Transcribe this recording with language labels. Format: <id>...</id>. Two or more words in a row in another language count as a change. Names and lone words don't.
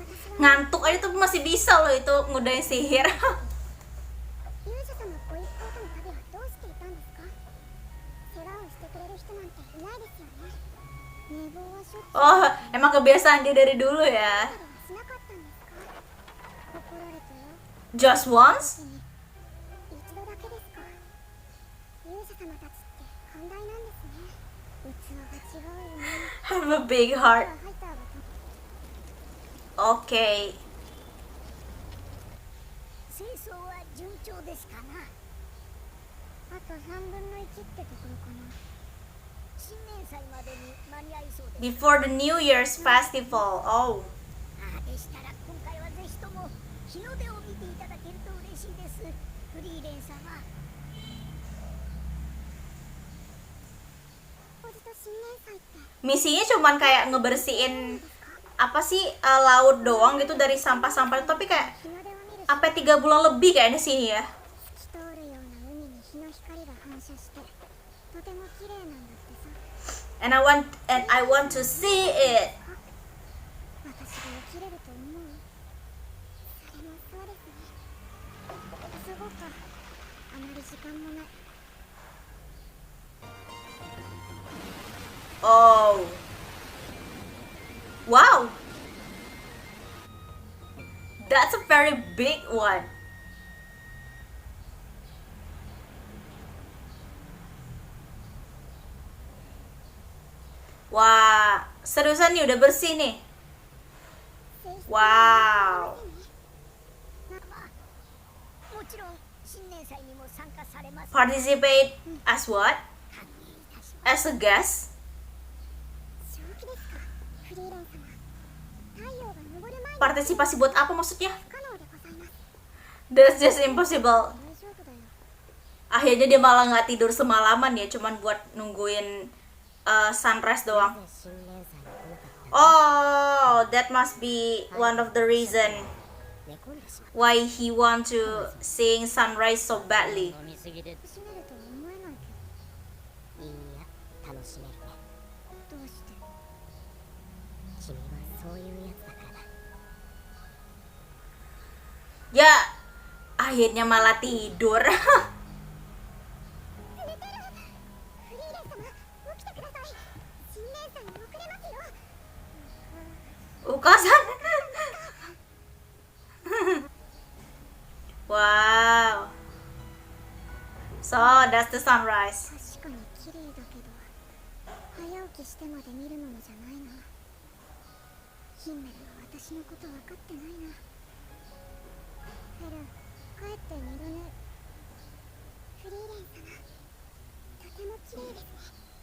<id>Ngantuk aja tuh masih bisa loh itu ngudain sihir.</id> <ja>勇者様ご一行との旅はどうしていたんですか？世話をしてくれる人なんていないですよね。寝坊はしょっちゅう</ja> <id>Oh, emang kebiasaan dia dari dulu ya.</id> <ja>ではしなかったんですか？怒られたよ。</ja> <en>Just once?</en> <ja>一度だけですか？勇者様たちって寛大なんですね。器が違うよね。</ja> <en>Have a big heart.</en> <ja>ハイターが</ja> <en>Okay.</en> <ja>清掃は順調ですかな。あと3分の1ってところかな。新年祭までに間に合いそうです。</ja> <en>Before the New Year's festival. Oh.</en> <ja>でしたら今回はぜひとも日の出を見ていただけると嬉しいです。フリーレン様。おじと新年祭って</ja> <id>Misinya cuman kayak ngebersihin apa sih laut doang gitu dari sampah-sampah, tapi kayak</id> <ja>日の出を見るし</ja> <id>sampai 3 bulan lebih kayaknya sini ya.</id> <ja>透き通るような海に日の光が反射してとても綺麗なんだってさ。</ja> <en>And I want to see it.</en> <ja>私が起きれると思う？それもそうですね。急ごうか。あまり時間もない。</ja> <en>Oh. Wow. That's a very big one.</en> <id>Wah, seriusan nih udah bersih nih. Wow.</id> <ja>もちろん新年祭にも参加されます。</ja> <en>Participate as what?</en> <ja>歓迎いたします。</ja> <en>As a guest?</en> <ja>正気ですか？フリーレン様。太陽が昇る前に</ja> <id>Partisipasi buat apa maksudnya?</id> <ja>不可能でございます。</ja> <en>That's just impossible.</en> <ja>大丈夫だよ。</ja> <id>Akhirnya dia malah nggak tidur semalaman ya, cuman buat nungguin sunrise doang.</id> <ja>新年祭に来なかった。</ja> <en>Oh, that must be one of the reason</en> <ja>寝込んでしまっ</ja> <en>why he want to sing sunrise so badly.</en> <ja>た。飲みすぎで。閉めるとは思えないけいいや、楽しめるね。ど。どうして？君はそういうやつだからだ。</ja> <id>Ya, akhirnya malah tidur.</id> <ja>フリーレン様、起きてください。新年祭に遅れますよ。 Ukasan.</ja> <en>Wow. So, that's the sunrise.</en> <ja>確かに綺麗だけど、早起きしてまで見るものじゃないな。ヒンメルは私のこと分かってないな。ヘル、帰って寝るね。フリーレン様、とても綺麗ですね。</ja>